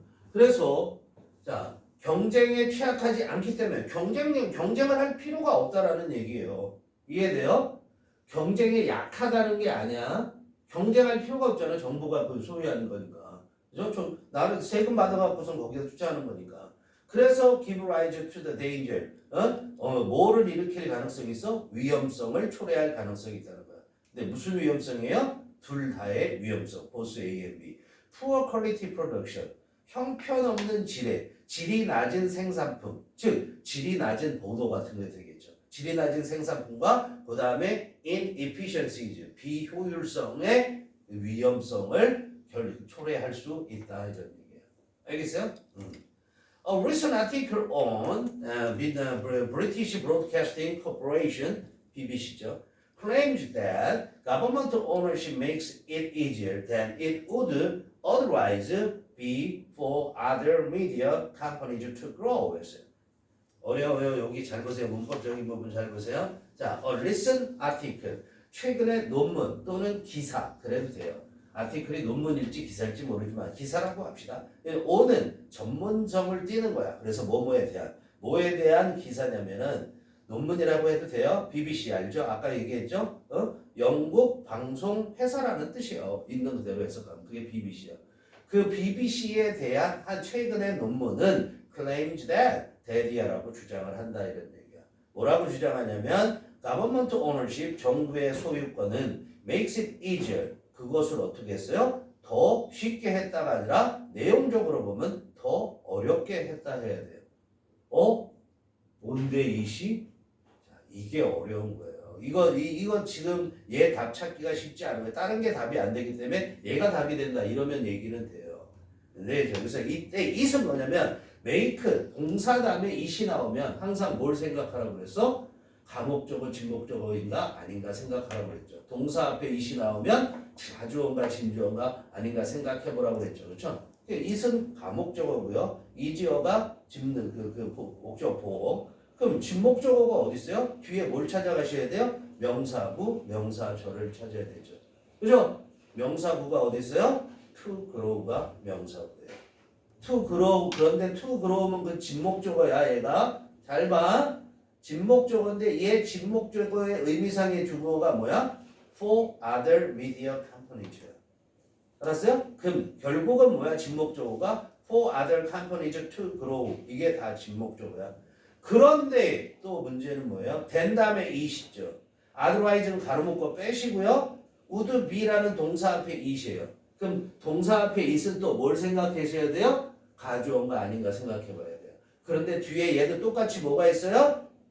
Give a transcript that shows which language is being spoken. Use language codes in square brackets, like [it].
[ko] 그래서 자 경쟁에 취약하지 않기 때문에 경쟁을 할 필요가 없다라는 얘기예요. 이해돼요? 경쟁에 약하다는 게 아니야. 경쟁할 필요가 없잖아. 정부가 그 소유하는 거니까. 그죠? 나는 세금 받아갖고선 거기서 투자하는 거니까. 그래서 [en] give rise to the danger. [ko] 뭐를 일으킬 가능성이 있어? 위험성을 초래할 가능성이 있다는 거야. 근데 무슨 위험성이에요? 둘 다의 위험성. [en] both A and B. poor quality production. [ko] 형편없는 질이 낮은 생산품, 즉 질이 낮은 보도 같은 게 되겠죠. 질이 낮은 생산품과 그 다음에 inefficiencies, 비효율성의 위험성을 초래할 수 있다 이런 얘기예요. 알겠어요? [en] A recent article on the British Broadcasting Corporation, BBC죠, claims that government ownership makes it easier than it would otherwise be for other media companies to grow. [ko] 어려워요. 여기 잘 보세요. 문법적인 부분 잘 보세요. 자, [en] a recent article. [ko] 최근의 논문 또는 기사. 그래도 돼요. 아티클이 논문일지 기사일지 모르지만 기사라고 합시다. o는 전문성을 띠는 거야. 그래서 뭐에 대한 기사냐면은 논문이라고 해도 돼요. BBC 알죠? 아까 얘기했죠? 영국 방송 회사라는 뜻이에요. 있는 그대로 해석하면 그게 BBC야. 그 BBC에 대한 한 최근의 논문은 [en] claims that [ko] 이라고 주장을 한다 이런 얘기야. 뭐라고 주장하냐면 [en] government ownership, [ko] 정부의 소유권은 [en] makes it easier. [ko] 그것을 어떻게 했어요? 더 쉽게 했다가 아니라 내용적으로 보면 더 어렵게 했다 해야 돼요. 뭔데 이시? 자, 이게 어려운 거예요. 이거 지금 얘 답 찾기가 쉽지 않은 거예요. 다른 게 답이 안 되기 때문에 얘가 답이 된다 이러면 얘기는 돼요. 네, 그래서 이때 it은 뭐냐면 make 동사 다음에 it이 나오면 항상 뭘 생각하라고 그랬어? 가목적어, 진목적어인가 아닌가 생각하라고 그랬죠. 동사 앞에 it이 나오면 자주어인가 진주어인가 아닌가 생각해보라고 그랬죠. 그렇죠? it은 가목적어고요. 이지어가 짚는 그 목적어 보호. 그럼 진목적어가 어디 있어요? 뒤에 뭘 찾아가셔야 돼요? 명사구, 명사절을 찾아야 되죠. 그죠? 명사구가 어디 있어요? [en] to grow [ko] 가 명사구예요. [en] to grow. [ko] 그런데 to grow면 그 진목적어야 얘가. 잘 봐. 진목적어인데 얘 진목적어의 의미상의 주어가 뭐야? [en] For other media companies. [ko] 알았어요? 그럼 결국은 뭐야? [en] 진목적어가 For other companies to grow. [ko] 이게 다 진목적어야. 그런데 또 문제는 뭐예요? 된 다음에 it이죠. otherwise는 가로목고 빼시고요. [en] would be [ko] 라는 동사 앞에 it이에요. 그럼 동사 앞에 it은 또 뭘 생각하셔야 돼요? 가주어인가 아닌가 생각해 봐야 돼요. 그런데 뒤에 얘도 똑같이 뭐가 있어요?